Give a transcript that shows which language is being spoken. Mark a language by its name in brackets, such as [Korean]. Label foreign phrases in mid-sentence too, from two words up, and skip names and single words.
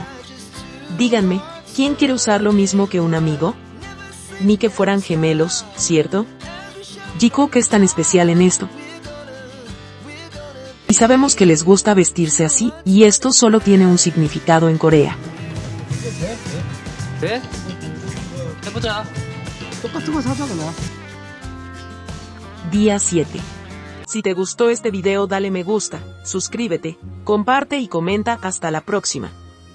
[Spanish] Díganme, ¿quién quiere usar lo mismo que un amigo? Ni que fueran gemelos, ¿cierto? Jikook es tan especial en esto. Y sabemos que les gusta vestirse así, y esto solo tiene un significado en Corea. [Korean] 네? 해보자. 똑같은 거 사자 그냥. [Spanish] Día 7. Si te gustó este video dale me gusta, suscríbete, comparte y comenta. Hasta la próxima.